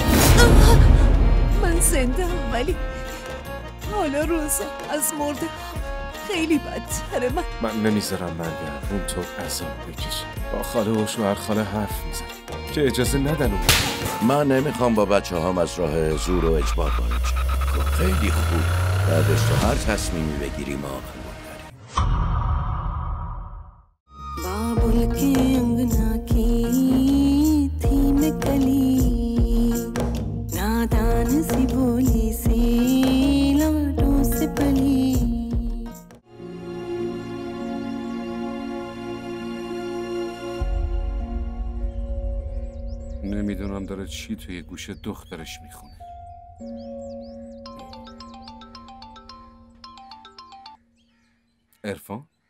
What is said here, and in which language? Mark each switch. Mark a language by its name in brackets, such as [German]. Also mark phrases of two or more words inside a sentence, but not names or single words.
[Persian] من زنده هم ولی حالا روزا از مرده خیلی بدتره. من نمیذارم مریم اونطور عذاب بکشه. با خاله و شوهر خاله حرف میزنم که اجازه ندن. من نمیخوام با بچه هم از راه زور و اجبار وارد شم. خیلی خوب. بعدش تو هر تصمیمی بگیری ما [Hindi] बाबुल के अंगना की थी मैं कली नादान सी भोली सी लाडों से पली [Persian] نمیدونم داره چی توی گوش دخترش میخونه. عرفان؟